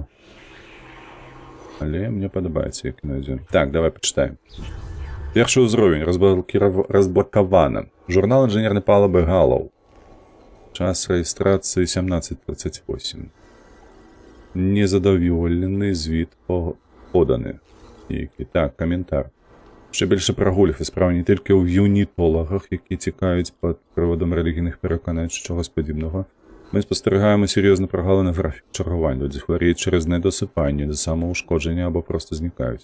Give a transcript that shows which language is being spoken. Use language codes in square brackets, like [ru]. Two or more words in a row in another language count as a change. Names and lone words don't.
[be] Але мне падабаецца, як інадзе. Так, давай пачытаем. Першы ўзровень разблакаваны. Журнал інжынернай палубы Галлоу. Час рэгістрацыі 17:38. [uk] Незадаволены звіт подані. Які. Так, коментар. Ще більше прогулів і справа не тільки у юнітологах, які тікають під приводом релігійних переконань чи чогось подібного. Ми спостерігаємо серйозну прогалину в графік чергувань. Люди хворіють через недосипання, самоушкодження або просто зникають.